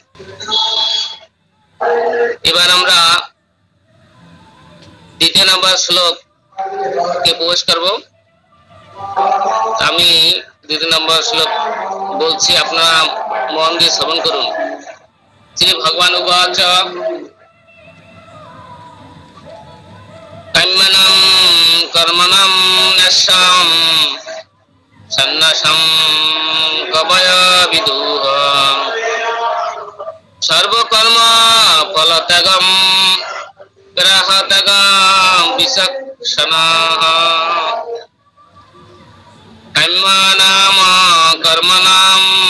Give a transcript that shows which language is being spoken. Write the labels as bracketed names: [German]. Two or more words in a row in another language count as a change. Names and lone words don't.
[Bangla] এবার আমরা দ্বিতীয় নম্বর শ্লোক কে প্রবেশ করব। আমি দ্বিতীয় নম্বর শ্লোক বলছি, আপনারা মন দিয়ে শ্রবণ করুন। [Sanskrit] শ্রী ভগবান উবাচ কাম্যনাম কর্মণাম ন্যাস্যাম সন্ন্যাসম কবয় বিদুঃ সর্বকর্ম ফলত্যাগম গ্রহত্যাগম বিচক্ষণাঃ কাম্যনাম কর্মণাম